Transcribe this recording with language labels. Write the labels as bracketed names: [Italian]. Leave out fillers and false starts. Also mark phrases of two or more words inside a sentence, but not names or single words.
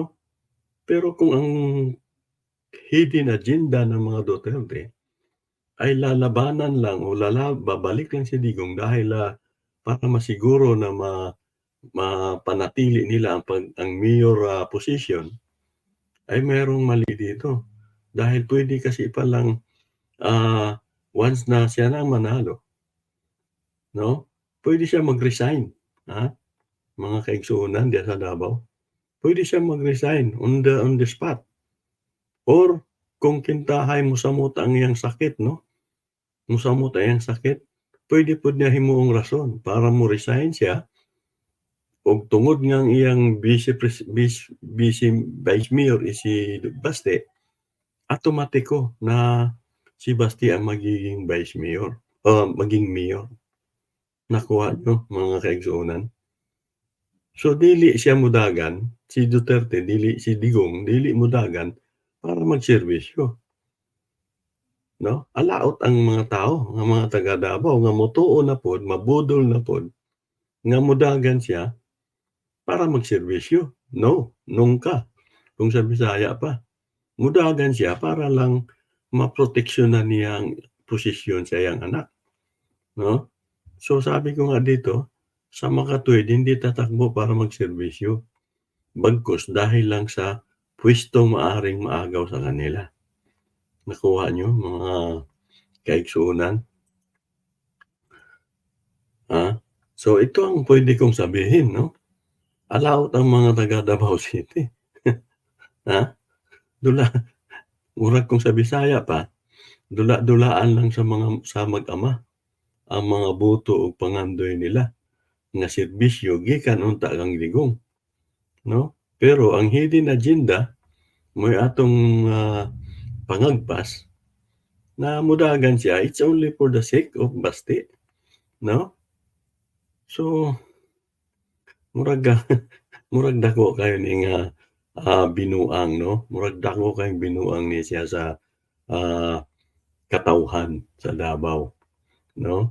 [Filipino] Pero kung ang [English] hidden agenda [Filipino] ng mga Duterte ay lalabanan lang o babalik lang si Digong dahil, para masiguro na mapanatili nila ang mayor, position, ay merong mali dito. Dahil puwede kasi palang, ah, once na siya na ang manalo, 'no, puwede siyang mag-resign, mga kaigsuonan diyan sa Davao. Puwede siyang mag-resign [English] on the spot [Cebuano] or kung kintahay mosamot ang iyang sakit 'no, mosamot ang iyang sakit, puwede pod niya himuong rason para mo-resign siya ug tungod nga ang iyang vice mayor is si Baste, automatiko na si Baste ang magiging vice mayor o maging mayor. Nakuha niyo mga kaigsuonan? So dili siya modagan, si Duterte si Digong dili modagan para magserbisyo, 'no? Alaot ang mga tao, nga mga taga Davao nga motuo na pod, mabudol na pod nga modagan siya para magserbisyo. No, nungka, kung sa Bisaya pa. Modagan siya para lang maproteksyonan niya ang posisyon sa iyang anak, 'no? [Filipino] So sabi ko nga dito, sa makatuwid hindi tatakbo para magserbisyo, bagkus dahil lang sa puwestong maaaring maagaw sa kanila. Nakuha niyo mga kaigsuonan, So ito ang puwede kong sabihin 'no, [Cebuano] alaut ang mga taga Davao City, ha, dula murag kung sa Bisaya pa, dula-dulaan lang sa mag-ama ang mga boto ug pangandoy nila nga serbisyo gikan unta kang Digong, 'no? Pero ang [English] hidden agenda [Cebuano] mo'y atong, pangagpas na mudagan siya, [English] it's only for the sake of basti, 'no? [Cebuano] So, murag murag dako kayo ni nga, binuang 'no, murag dako kayong binuang ni siya sa, ah, katawhan sa Davao 'no.